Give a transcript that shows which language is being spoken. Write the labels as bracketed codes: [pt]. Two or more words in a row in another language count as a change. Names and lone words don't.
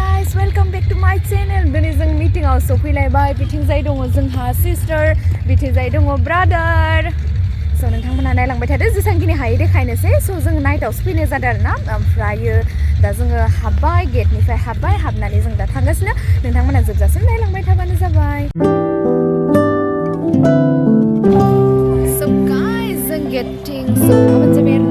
[en] guys, welcome back to my channel. [brx] Dini जों meetingआव सफैलायबाय. बिथिंजाय दङ जोंहा sister, बिथिंजाय दङ brother. So नोंथांमोना नायलांबाय थादो जेसांखिनि हायो देखायनोसै. So जों नाइटआवसो फैनाय जादों आरोना. ओमफ्रायो दा जोङो हाबबाय, गेटनिफ्राय हाबबाय, हाबनानै जों दा थांगासिनो. नोंथांमोना जोबजासिम नायलांबाय थाबानो जाबाय. So guys, जों [en] getting so [brx] हाबन जाबाय आरोना.